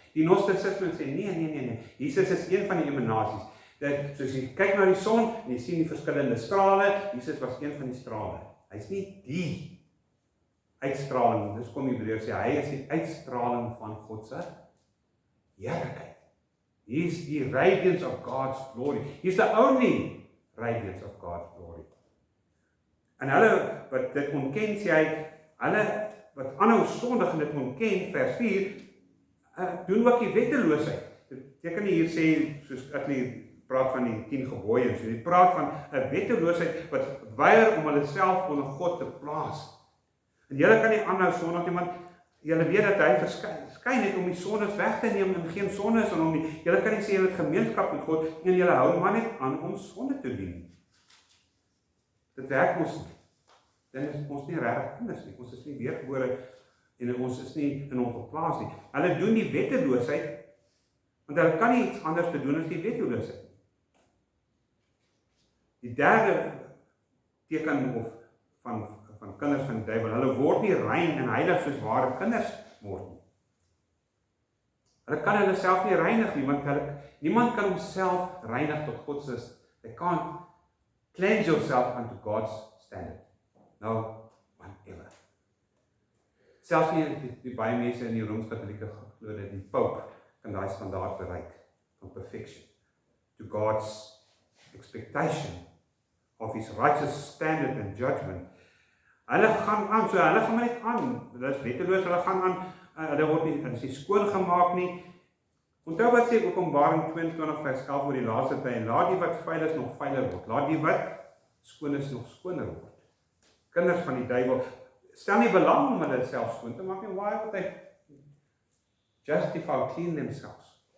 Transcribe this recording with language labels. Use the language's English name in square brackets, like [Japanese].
[Afrikaans] Die Gnosticisme sê, nee, Jesus is een van die emanasies. Dat, soos jy kyk na die son, en jy sien die verskillende strale, Jesus was een van die strale. Hy is nie die uitstraling, dis kom Hebreërs sê, hy is die uitstraling van God se heerlikheid. [English] He is the radiance of God's glory. He is the only radiance of God's glory. [Afrikaans] En hulle wat dit ontken, sê hy, hulle wat aanhou sondig en dit ontken, vers 4, doen ook die wetteloosheid. Jy kan nie hier sê, soos ek nie praat van die 10 gebooie, so jy praat van 'n wetteloosheid wat weier om hulle self onder God te plaas. En julle kan nie aanhou sondig nie, want julle weet dat hy verskyn het om die sondes weg te neem en geen sonde is aan hom nie. Julle kan nie sê julle het gemeenskap met God en julle hou maar net aan om sonde te doen. Dit werk mos nie. dan is ons nie regtig kinders nie. Ons is nie weergebore en ons is nie in hom geplaas nie. Hulle doen die wetteloosheid, want hulle kan nie iets anders te doen as die wetteloosheid. Die derde teken van kinders van die duiwel, hulle word nie rein en heilig soos ware kinders word nie. Hulle kan hulle self nie reinig nie, want niemand kan homself reinig tot God se. [English] They can't cleanse yourself unto God's standard. No one ever. [Afrikaans] Selfs nie die baie mense in die Rooms-Katolieke glo dat die Pope kan daai standaard bereik van perfection. [English] To God's expectation of his righteous standard and judgment. [Afrikaans] Hulle gaan aan, so hulle gaan maar net aan. Hulle is wetteloos, hulle gaan aan, hulle word nie skoon gemaak nie. Onthou wat sê Openbaring 22 vers 11 oor die laaste tyd, laat die wat vuil is nog vuiler word, laat die wat skoon is nog skoner word. Kinders van die duiwel, stel nie belang om hulle self skoon te maak nie, [English] why would they justify clean themselves?